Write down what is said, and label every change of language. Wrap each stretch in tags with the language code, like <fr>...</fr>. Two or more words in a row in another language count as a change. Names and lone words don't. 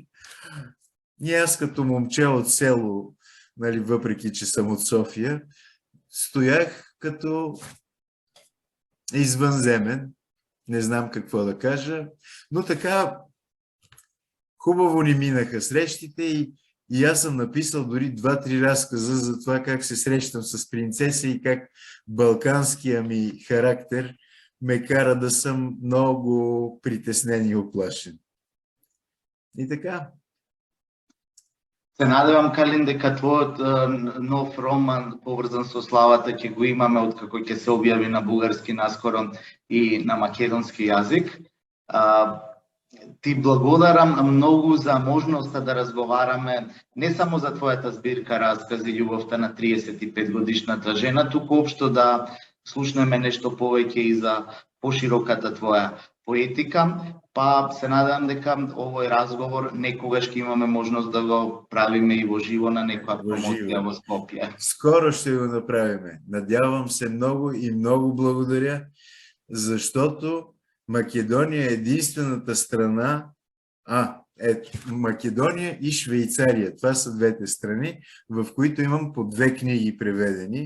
<bg>И аз като момче от село, нали, въпреки че съм от София, стоях като извънземен, не знам какво да кажа, но така хубаво ни минаха срещите и аз съм написал дори 2-3 разказа за това как се срещам с принцеса и как балканския ми характер ме кара да съм много притеснен и оплашен. И така.</bg> <mk>Се надевам, Калин, дека твојот нов роман поврзан со славата ќе го имаме откако ќе се објави на бугарски наскоро и на македонски јазик. Ти благодарам многу за можноста да разговараме не само за твојата збирка Раскази љубовта на 35 годишната жена, туку општо да слушнеме нешто повеќе и за пошироката твоја поетика, па се надевам дека овој разговор некогаш ќе имаме можност да го правиме и во живо на некоја промоција во Скопје.</mk> <bg>Скоро ще го направиме. Надявам се много и много благодаря, защото Македония е единствената страна, Македония и Швейцария. Това са двете страни, в които имам по 2 книги преведени.</bg>